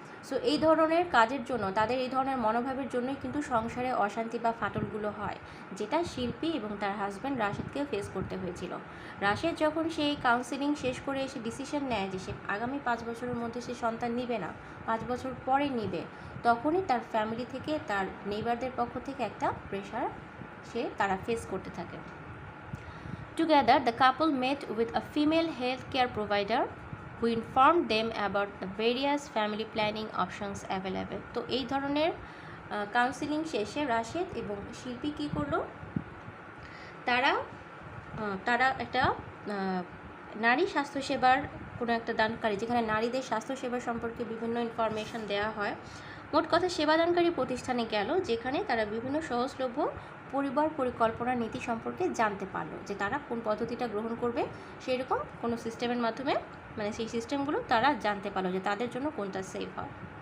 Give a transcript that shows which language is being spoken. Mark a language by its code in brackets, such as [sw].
[bn] So এই ধরনের কাজের জন্য, তাদের এই ধরনের মনোভাবের জন্যই কিন্তু সংসারে অশান্তি বা ফাটলগুলো হয়, যেটা শিল্পী এবং তার হাজব্যান্ড রাশেদকে ফেস করতে হয়েছিল। রাশেদ যখন সেই কাউন্সেলিং শেষ করে এসে ডিসিশন নেয় যে সে আগামী 5 বছরের মধ্যে সে সন্তান নিবে না, 5 বছর পরে নিবে, তখনই তার ফ্যামিলি থেকে, তার নেইবারদের পক্ষ থেকে একটা প্রেশার তারা ফেস করতে থাকে। [en] Together, the couple met with a female healthcare provider who informed them about the various family planning options available. [bn] তো এই ধরনের কাউন্সিলিং শেষে রাশেদ এবং শিল্পী কী করলো, তারা একটা নারী স্বাস্থ্যসেবার কোনো একটা দানকারী, যেখানে নারীদের স্বাস্থ্যসেবা সম্পর্কে বিভিন্ন ইনফরমেশন দেওয়া হয়, মোট কথা সেবাদানকারী প্রতিষ্ঠানে গেল, যেখানে তারা বিভিন্ন সহজলভ্য পরিবার পরিকল্পনা নীতি সম্পর্কে জানতে পারলো, যে তারা কোন পদ্ধতিটা গ্রহণ করবে, সেই রকম কোনো সিস্টেমের মাধ্যমে, মানে সেই সিস্টেমগুলো তারা জানতে পারলো যে তাদের জন্য কোনটা সেফ হয়।